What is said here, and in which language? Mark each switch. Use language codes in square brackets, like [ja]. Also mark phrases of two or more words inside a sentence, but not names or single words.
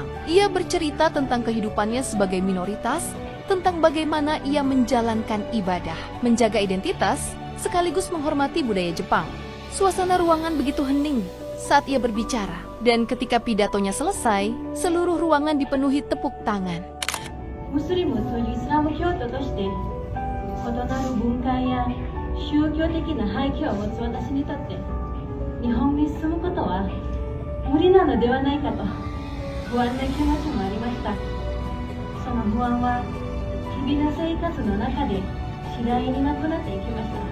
[id] Ia bercerita tentang kehidupannya sebagai minoritas, tentang bagaimana ia menjalankan ibadah, menjaga identitas, sekaligus menghormati budaya Jepang. Suasana ruangan begitu hening saat ia berbicara, dan ketika pidatonya selesai, seluruh ruangan dipenuhi tepuk tangan. [ja] ムスリムというイスラム教徒として異なる文化や宗教的な背景を持つ私にとって日本に住むことは無理なのではないかと不安な気持ちもありました。その不安は日々の生活の中で次第になくなっていきました。